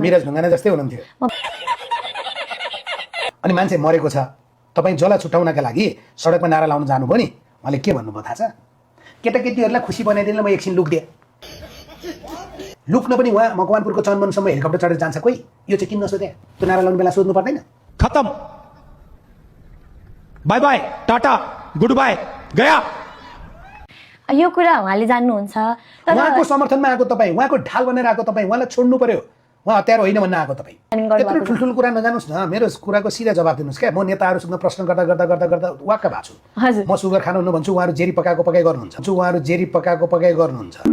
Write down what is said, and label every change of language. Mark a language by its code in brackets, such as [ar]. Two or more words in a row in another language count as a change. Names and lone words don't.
[ne] मिराज ढुङ्गाना जस्तै हुनुहुन्थ्यो अनि मान्छे मरेको छ तपाई जला छुटाउनका लागि सडकमा नारा लाउन जानुभयो नि उहाँले के भन्नुभयो थाहा छ केटाकेटीहरूलाई खुसी बनाइदिनलाई म एकछिन लुक्दिए लुक्न पनि उहाँ मकवानपुरको चन्दवनसम्म हेलिकप्टर चढेर जान्छ कोही यो चाहिँ किन नसोधे त्यो नारा लाउने बेला सोध्नु पर्दैन [en] खत्म bye bye टाटा good bye गया [ne] यो कुरा उहाँले जान्नुहुन्छ उहाँको समर्थनमा आएको तपाईँ उहाँको ढाल बनेर आएको तपाईँ उहाँलाई छोड्नु पर्यो उहाँ हतियार होइन भन्न आएको तपाईँ त्यत्रो ठुल्ठुलो कुरा नजानुहोस् न मेरो कुराको सिधा जवाब दिनुहोस् क्या म नेताहरूसँग प्रश्न गर्दा गर्दा गर्दा गर्दा वाक्क भएको छु म सुगर खानुहुन्न भन्छु उहाँहरू जेरी पकाएको पकाइ गर्नुहुन्छ उहाँहरू जेरी पकाएको पकाइ गर्नुहुन्छ